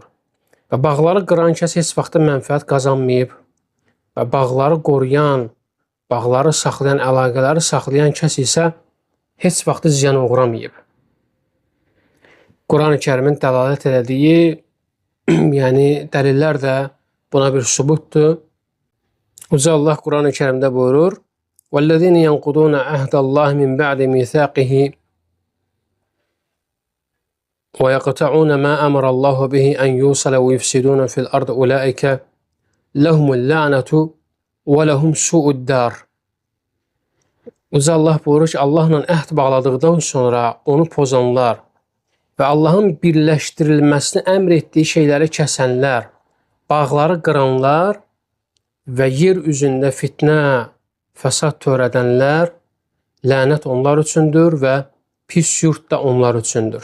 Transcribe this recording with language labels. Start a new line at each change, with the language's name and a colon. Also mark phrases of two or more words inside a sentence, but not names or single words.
Azerbaijani: Və bağları qıran kəs heç vaxt mənfəət qazanmayıb və bağları qoruyan, bağları saxlayan, əlaqələri saxlayan kəs isə heç vaxt ziyana uğramayıb. Quran-ı Kərimin dəlalət elədiyi, yəni dəlillər də buna bir sübutdur. Uca Allah Quran-ı Kərimdə buyurur:
Arabic: وَالَّذِينَ يَنْقُضُونَ عَهْدَ اللّٰهِ مِنْ بَعْدِ مِيثَاقِهِ وَيَقْطَعُونَ مَا أَمَرَ اللّٰهُ بِهِ أَنْ يُوصَلَ وَيُفْسِدُونَ فِي الْأَرْضِ أُولَٰئِكَ لَهُمُ اللَّعْنَةُ وَلَهُمْ سُوءُ الدَّارِ.
Azerbaijani: Uca Allah buyurur ki, Allahla əhd bağladıqdan sonra onu pozanlar və Allahın birləşdirilməsini əmr etdiyi şeyləri kəsənlər, bağları qıranlar və yer üzündə fitnə, fəsad törədənlər, lənət onlar üçündür və pis yurt da onlar üçündür.